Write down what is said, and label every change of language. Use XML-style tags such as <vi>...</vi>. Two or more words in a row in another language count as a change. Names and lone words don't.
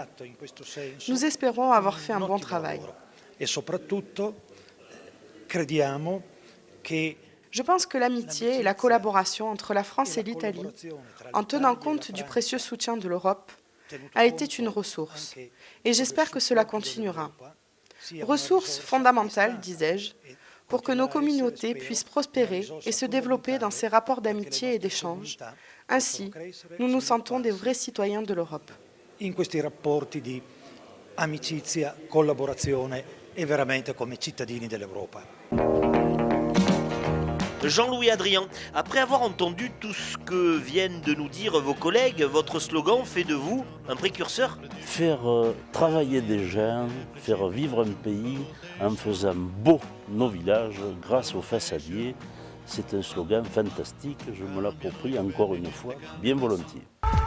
<fr>Nous espérons avoir fait un bon travail. Je pense que l'amitié et la collaboration entre la France et l'Italie, en tenant compte du précieux soutien de l'Europe, a été une ressource. Et j'espère que cela continuera. Ressource fondamentale, disais-je, pour que nos communautés puissent prospérer et se développer dans ces rapports d'amitié et d'échange. Ainsi, nous nous sentons des vrais citoyens de l'Europe.</fr> <it>In questi rapporti di amicizia, collaborazione e veramente come cittadini dell'Europa.</it> <fr>Jean-Louis Adrien, après avoir entendu tout ce que viennent de nous dire vos collègues, votre slogan fait de vous un précurseur? Faire travailler des gens, faire vivre un pays en faisant beau nos villages grâce aux façadiers, c'est un slogan fantastique, je me l'approprie encore une fois, bien volontiers.</fr>